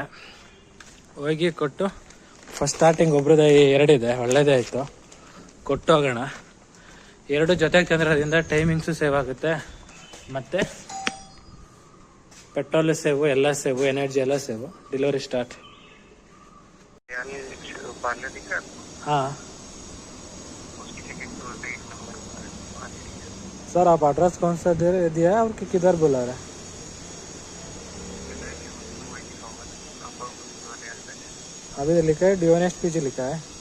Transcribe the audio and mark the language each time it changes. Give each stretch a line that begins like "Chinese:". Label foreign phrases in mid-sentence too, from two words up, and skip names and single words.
Kannada: ಹೋಗಿ ಕೊಟ್ಟು
English: first starting
Kannada: ಒಬ್ರದ್ದು 2 ಇದೆ, ಒಳ್ಳೇದೇ ಆಯಿತು. ಕೊಟ್ಟು ಹೋಗೋಣ. 2 ಜೊತೆಗೆ ತಂದಿರೋದ್ರಿಂದ ಟೈಮಿಂಗ್ಸು ಸೇವ್ ಆಗುತ್ತೆ, ಮತ್ತು ಪೆಟ್ರೋಲು ಸೇವು, ಎಲ್ಲ ಸೇವು, ಎನರ್ಜಿ ಎಲ್ಲ ಸೇವು.
English: delivery start.
Hindi: हाँ सर, आप एड्रेस कौन सा दिया है और किधर बुला रहे हैं? अभी लिखा है डियोनेस्ट पीछे लिखा है.